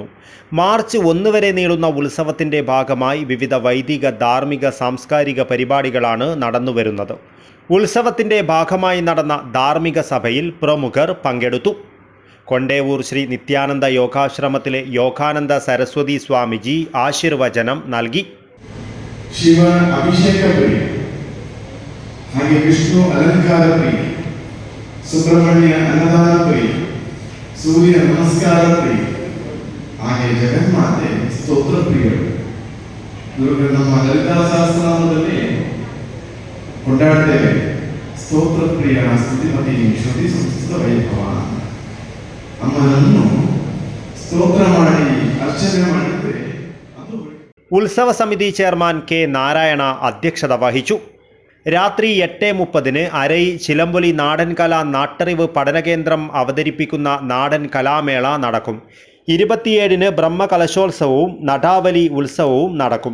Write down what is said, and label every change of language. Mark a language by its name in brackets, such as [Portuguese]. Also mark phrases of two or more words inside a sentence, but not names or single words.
[Malayalam] മാർച്ച് 1 വരെ നീളുന്ന ഉത്സവത്തിന്റെ ഭാഗമായി വിവിധ വൈദിക, ധാർമ്മിക, സാംസ്കാരിക പരിപാടികളാണ് നടന്നുവരുന്നത്. ഉത്സവത്തിന്റെ ഭാഗമായി നടന്ന ധാർമ്മിക സഭയിൽ പ്രമുഖർ പങ്കെടുത്തു. കൊണ്ടേവൂർ ശ്രീ നിത്യാനന്ദ യോഗാശ്രമത്തിലെ യോഗാനന്ദ സരസ്വതി സ്വാമിജി ആശീർവചനം നൽകി. [Kannada] ಶಿವ ಅಭಿಷೇಕ ಪ್ರಿಯ, ಹಾಗೆ ವಿಷ್ಣು ಅಲಂಕಾರ ಪ್ರಿಯ, ಸುಬ್ರಹ್ಮಣ್ಯ ಅನ್ನದಾನ ಪ್ರಿಯ, ಸೂರ್ಯ ನಮಸ್ಕಾರ ಪ್ರಿಯ, ಹಾಗೆ ಜಗನ್ಮಾತೆ ಸ್ತೋತ್ರ ಪ್ರಿಯರು. ಇವರು ನಮ್ಮ ಲಲಿತಾ ಸಹಸ್ರನಾಮದಲ್ಲಿ ಕೊಂಡಾಡ್ತೇವೆ. ಸ್ತೋತ್ರ ಪ್ರಿಯ ಸ್ತುತಿಪತಿ ಶ್ರುತಿ ಸಂಸ್ಕೃತ ವೈಭವ. ಅಮ್ಮನನ್ನು ಸ್ತೋತ್ರ ಮಾಡಿ ಅರ್ಚನೆ ಮಾಡಿದ್ರೆ [Malayalam] ഉത്സവ സമിതി ചെയർമാൻ K നാരായണ അധ്യക്ഷത വഹിച്ചു. രാത്രി 8:30 അരൈ ചിലമ്പൊലി നാടൻ കലാ നാട്ടറിവ് പഠനകേന്ദ്രം അവതരിപ്പിക്കുന്ന നാടൻ കലാമേള നടക്കും. 27 ബ്രഹ്മകലശോത്സവവും നടാവലി ഉത്സവവും നടക്കും.